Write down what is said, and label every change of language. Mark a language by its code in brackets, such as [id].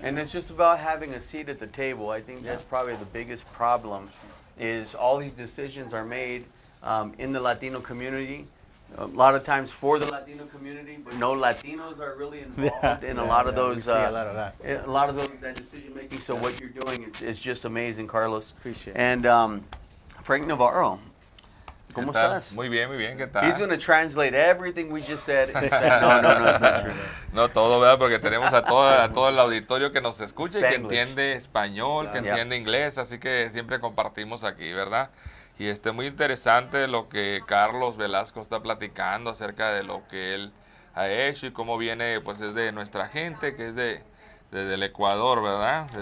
[en] And it's just about having a seat at the table. I think that's probably the biggest problem, is all these decisions are made in the Latino community, a lot of times for the Latino community, but no Latinos are really involved in a lot of those. We see a lot of that. A lot of that decision making. So what you're doing is just amazing, Carlos. Appreciate it. And Frank Navarro, [es] ¿cómo estás? Muy bien, ¿qué tal? [en] He's going to translate everything we just said. No, it's not true. [es] No todo, ¿verdad? Porque tenemos a todo el auditorio que nos escucha y que [en] Spanglish. [es] entiende español, que [en] Yeah. [es] entiende inglés, así que siempre compartimos aquí, ¿verdad? Y muy interesante lo que Carlos Velasco está platicando acerca de lo que él ha hecho y cómo viene, pues es de nuestra gente, que es desde el Ecuador, ¿verdad?